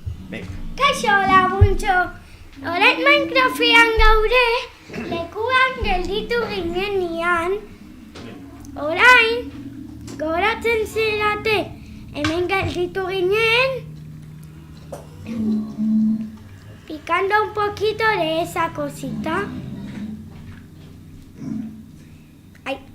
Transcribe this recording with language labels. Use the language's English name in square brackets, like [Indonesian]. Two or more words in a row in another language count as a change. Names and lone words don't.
[Spanish] Venga. [Basque] Kaixo laguntxo, orain Minecraftean gaude, lekuan gelditu ginenean, orain goratzen zerate hemen gelditu ginen, [Spanish] picando un poquito de esa cosita. Ai.